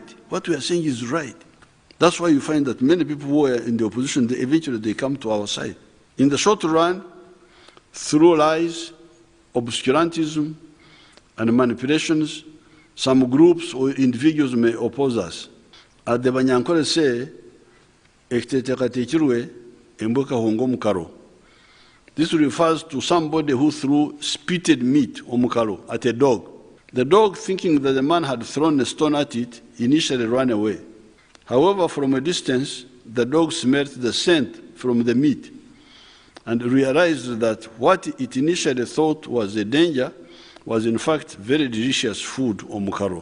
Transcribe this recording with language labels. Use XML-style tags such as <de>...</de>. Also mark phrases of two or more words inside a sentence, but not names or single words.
<en>What we are saying is right. That's why you find that many people who are in the opposition, eventually they come to our side. In the short run, through lies, obscurantism, and manipulations, some groups or individuals may oppose us. As the Banyankole say,</en> <nyn>"Ekiteekateekirwe embwa kahonga omu karo."</nyn> <en>This refers to somebody who threw spitted meat</en> <nyn>omu karo</nyn> <en>at a dog. The dog, thinking that the man had thrown a stone at it, initially ran away. However, from a distance, the dog smelled the scent from the meat and realized that what it initially thought was a danger was in fact very delicious food</en> <nyn>omu karo.</nyn>